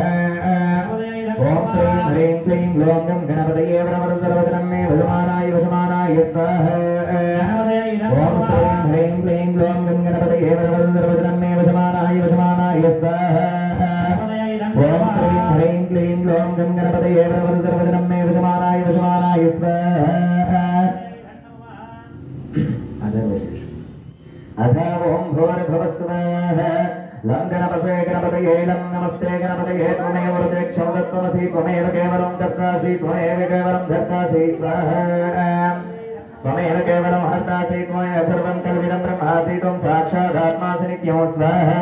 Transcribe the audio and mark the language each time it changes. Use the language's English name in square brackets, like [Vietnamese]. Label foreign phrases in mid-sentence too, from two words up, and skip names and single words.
[Sanskrit] ఓం శ్రీం హ్రీం క్లీం గ్లౌం గం గణపతయే వరవర సర్వజనం మే వశమానాయ వశమానాయ స్వాహ. ఓం శ్రీం హ్రీం క్లీం గ్లౌం గం గణపతయే వరవర సర్వజనం మే వశమానాయ వశమానాయ స్వాహ. ఓం శ్రీం హ్రీం క్లీం గ్లౌం గం గణపతయే వరవర సర్వజనం మే వశమానాయ వశమానాయ స్వాహ. अथ ओं भूर्भुवस्सुवः लं गणपते गणपतये लं नमस्ते गणपतये त्वमेव वरदेक्षं दत्तमसि त्वमेव केवलं दत्तासि त्वमेव केवलं धर्तासि स्वाहा. त्वमेव केवलं हर्तासि त्वमेव सर्वं कल्विदं ब्रह्मासि त्वं साक्षादात्मासि नित्यं स्वाहा.